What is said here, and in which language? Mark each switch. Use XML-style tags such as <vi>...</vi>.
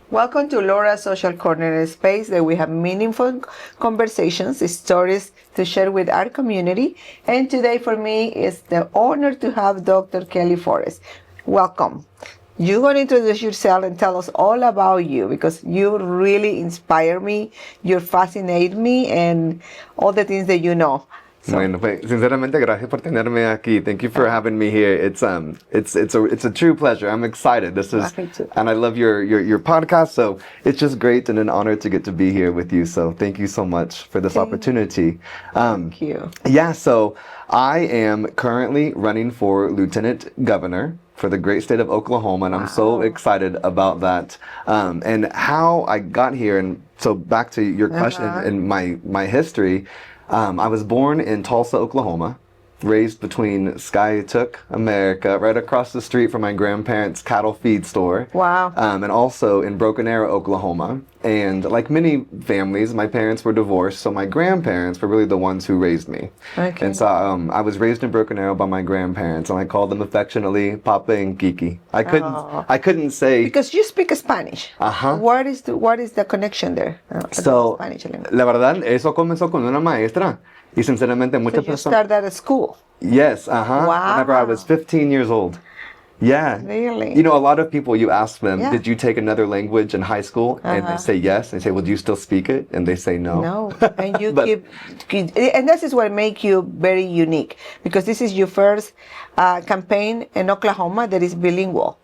<en>Welcome to Laura's Social Corner, a space that we have meaningful conversations, stories to share with our community. And today for me is the honor to have Dr. Kelly Forrest. Welcome. You're going to introduce yourself and tell us all about you because you really inspire me, you fascinate me, and all the things that you know. So.</en> <es>Bueno, pues, sinceramente, gracias por tenerme aquí.</es> <en>Thank you for having me here. It's a true pleasure. I'm excited. This is, and I love your podcast. So it's just great and an honor to get to be here with you. So thank you so much for this opportunity. Thank you. Yeah. So I am currently running for lieutenant governor for the great state of Oklahoma, and I'm so excited about that. And how I got here, and so back to your question and my history. I was born in Tulsa, Oklahoma, raised between Skytook, America, right across the street from my grandparents' cattle feed store. Wow. And also in Broken Arrow, Oklahoma. And like many families, my parents were divorced, so my grandparents were really the ones who raised me. Okay. And so I was raised in Broken Arrow by my grandparents, and I called them affectionately Papa and Kiki. I couldn't say, because you speak Spanish. What is the connection there? So, Spanish language.</en> <es>La verdad, eso comenzó con una maestra. Y sinceramente muchas</es> <en>You</en> <es>personas.</es> <en>started at school. Yes, Wow. Whenever I was 15 years old. Yeah. Really? You know, a lot of people, you ask them, Yeah. did you take another language in high school? And they say yes. They say, well, do you still speak it? And they say no. No. And you and this is what makes you very unique, because this is your first campaign in Oklahoma that is bilingual.</en>